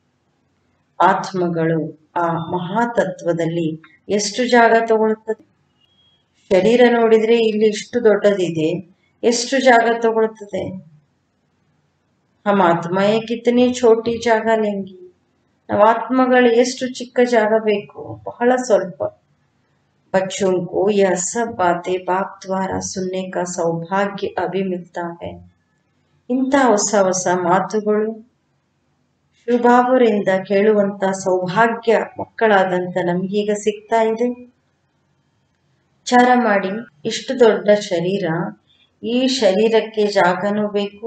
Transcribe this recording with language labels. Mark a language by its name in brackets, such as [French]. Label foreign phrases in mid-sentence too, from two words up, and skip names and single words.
[Kannada] ಆತ್ಮಗಳು ಆ ಮಹಾತತ್ವದಲ್ಲಿ ಎಷ್ಟು ಜಾಗ ತಗೊಳ್ತದೆ. ಶರೀರ ನೋಡಿದ್ರೆ ಇಲ್ಲಿ ಇಷ್ಟು ದೊಡ್ಡದಿದೆ, ಎಷ್ಟು ಜಾಗ ತಗೊಳ್ತದೆ. [Hindi] हम आत्माएं कितनी छोटी जगह लेंगी. [Kannada] ನಾವು ಆತ್ಮಗಳು ಎಷ್ಟು ಚಿಕ್ಕ ಜಾಗ ಬೇಕು, ಬಹಳ ಸ್ವಲ್ಪ. [Hindi] बच्चों को यह सब बातें बाप द्वारा सुनने का सौभाग्य अभी मिलता है. [Kannada] ಇಂಥ ಹೊಸ ಹೊಸ ಮಾತುಗಳು ಶಿವಬಾಬರಿಂದ ಕೇಳುವಂತ ಸೌಭಾಗ್ಯ ಮಕ್ಕಳಾದಂತ ನಮಗೀಗ ಸಿಗ್ತಾ ಇದೆ. ವಿಚಾರ ಮಾಡಿ, ಇಷ್ಟು ದೊಡ್ಡ ಶರೀರ, ಈ ಶರೀರಕ್ಕೆ ಜಾಗನೂ ಬೇಕು.